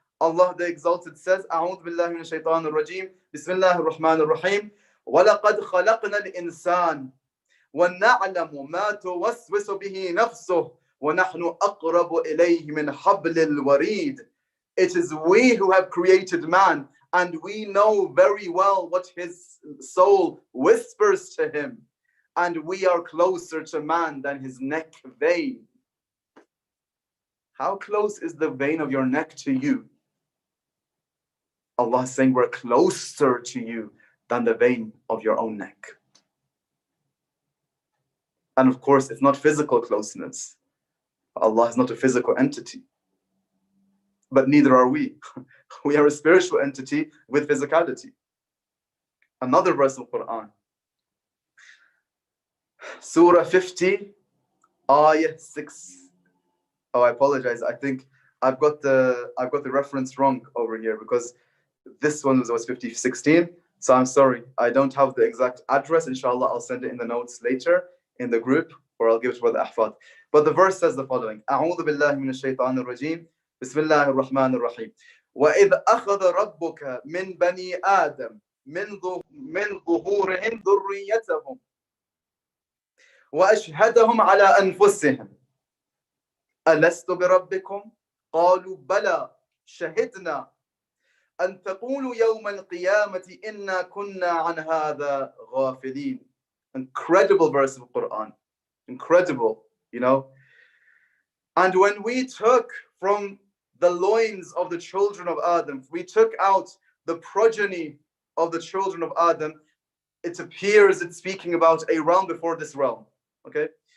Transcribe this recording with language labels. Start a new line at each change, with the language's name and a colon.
English: Allah the Exalted says,
Arabic: أعوذ بالله من الشيطان الرجيم بسم الله الرحمن الرحيم وَلَقَدْ خَلَقْنَا الْإِنسَانَ وَنَعْلَمُ مَا تُوَسْوِسُ بِهِ نَفْسُهُ وَنَحْنُ أَقْرَبُ إِلَيْهِ مِنْ حَبْلِ الْوَرِيدِ.
English: It is we who have created man, and we know very well what his soul whispers to him, and we are closer to man than his neck vein. How close is the vein of your neck to you? Allah is saying we're closer to you than the vein of your own neck. And of course, it's not physical closeness. Allah is not a physical entity. But neither are we. We are a spiritual entity with physicality. Another verse of Quran. Surah 50, Ayah 6. Oh, I apologize. I think I've got the reference wrong over here, because this one was 5016. So I'm sorry. I don't have the exact address. Inshallah, I'll send it in the notes later in the group, or I'll give it to the Ahfad. But the verse says the following.
Arabic: أعوذ بالله من الشيطان الرجيم بسم الله الرحمن الرحيم وإذ أخذ ربك من بني آدم من ظهورهم ذريتهم وأشهدهم على أنفسهم ألست بربكم قالوا بلى شهدنا أن تقولوا يوم القيامة إنا كنا عن هذا غافلين.
English: Incredible verse of Quran. Incredible, you know. And when we took from the loins of the children of Adam, we took out the progeny of the children of Adam, it appears it's speaking about a realm before this realm. Okay?